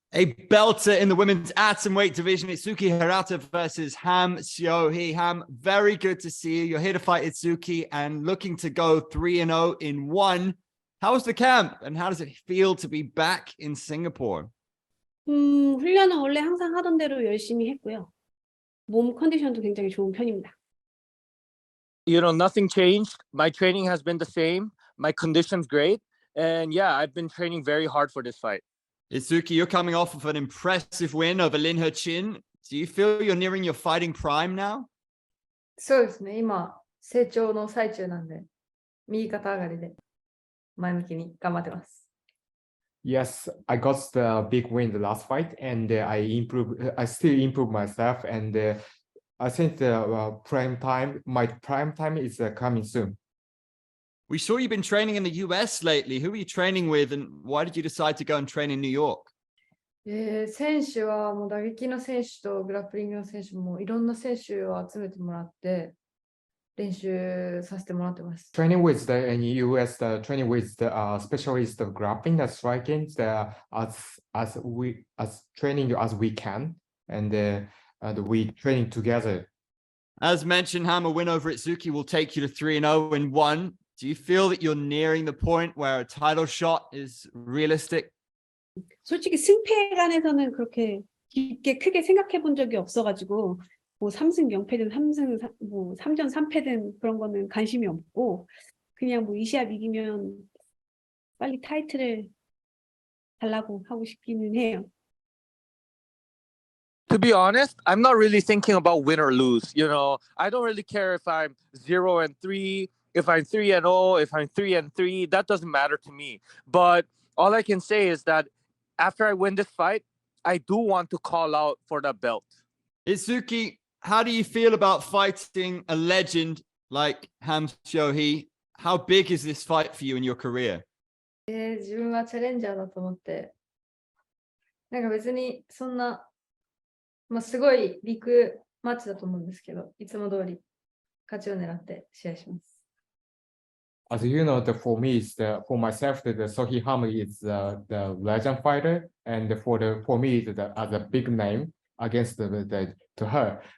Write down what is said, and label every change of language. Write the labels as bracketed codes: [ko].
[en] A belter in the women's atomweight division. Itsuki Hirata versus Seo Hee. Very good to see you. You're here to fight Itsuki and looking to go 3-0 in one. How was the camp and how does it feel to be back in Singapore? [ko] 훈련은 원래 항상 하던 대로 열심히 했고요. 몸 컨디션도 굉장히 좋은 편입니다. [en] You know, nothing changed. My training has been the same. My condition's great. And yeah, I've been training very hard for this fight. Itsuki, you're coming off of an impressive win over Lin He-chin. Do you feel you're nearing your fighting prime now? [ja] そうですね。今、成長の最中なんで、右肩上がりで前向きに頑張ってます。 [en] Yes, I got the big win the last fight, and I still improve myself, and I think the my prime time is coming soon. We saw you've been training in the US lately. Who are you training with, and why did you decide to go and train in New York? [ja] 選手はもう打撃の選手とグラップリングの選手もいろんな選手を集めてもらって練習させてもらってます。 [en] Training with in US, training with the specialist of grappling, the striking, as training as we can, and we training together. As mentioned, a win over Itsuki will take you to 3-0 in one. Do you feel that you're nearing the point where a title shot is realistic? [ko] 솔직히 승패에 관해서는 그렇게 깊게 크게 생각해 본 적이 없어가지고 뭐 3승 0패든 3전 3패든 그런 거는 관심이 없고 그냥 뭐 이 시합 이기면 빨리 타이틀을 달라고 하고 싶기는 해요. [en] To be honest, I'm not really thinking about win or lose. You know, I don't really care if I'm 0-3, if I'm 3-0, if I'm 3-3. That doesn't matter to me. But all I can say is that after I win this fight, I do want to call out for the belt. Itsuki, how do you feel about fighting a legend like Seo Hee? How big is this fight for you in your career? [ja] 自分はチャレンジャーだと思って、なんか別にそんな、すごいビッグマッチだと思うんですけど、いつも通り勝ちを狙って試合します。 [en] As you know, for me, for myself, the Seo Hee is the legend fighter, and for me, as a big name against to her.